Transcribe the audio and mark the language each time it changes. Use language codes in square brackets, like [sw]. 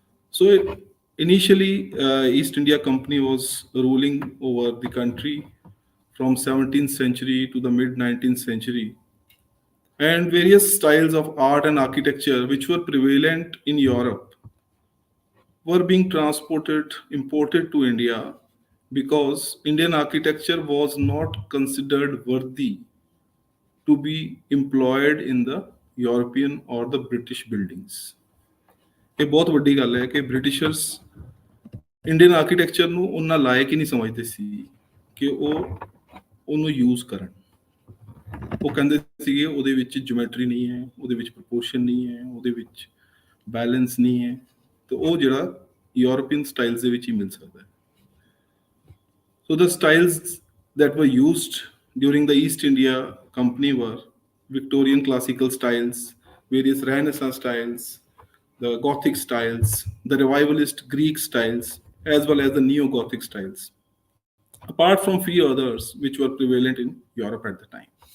[en] So initially, East India Company was ruling over the country from 17th century to the mid 19th century, and various styles of art and architecture which were prevalent in Europe were being imported to India, because Indian architecture was not considered worthy to be employed in the European or the British buildings. [pa] ਇਹ ਬਹੁਤ ਵੱਡੀ ਗੱਲ ਹੈ ਕਿ Britishers Indian architecture ਨੂੰ ਉਹਨਾਂ ਲਾਇਕ ਹੀ ਨਹੀਂ ਸਮਝਦੇ ਸੀ ਕਿ ਉਹਨੂੰ ਯੂਜ਼ ਕਰਨ। ਉਹ ਕਹਿੰਦੇ ਸੀਗੇ ਉਹਦੇ ਵਿੱਚ ਜਿਓਮੈਟਰੀ ਨਹੀਂ ਹੈ, ਉਹਦੇ ਵਿੱਚ ਪ੍ਰਪੋਰਸ਼ਨ ਨਹੀਂ ਹੈ, ਉਹਦੇ ਵਿੱਚ ਬੈਲੈਂਸ ਨਹੀਂ ਹੈ, ਤੇ ਉਹ ਜਿਹੜਾ ਯੂਰਪੀਅਨ ਸਟਾਈਲਸ ਦੇ ਵਿੱਚ ਹੀ ਮਿਲ ਸਕਦਾ ਹੈ। [en] So the styles that were used during the East India Company were Victorian classical styles, various Renaissance styles, the Gothic styles, the revivalist Greek styles, as well as the neo-Gothic styles, apart from few others which were prevalent in Europe at the time.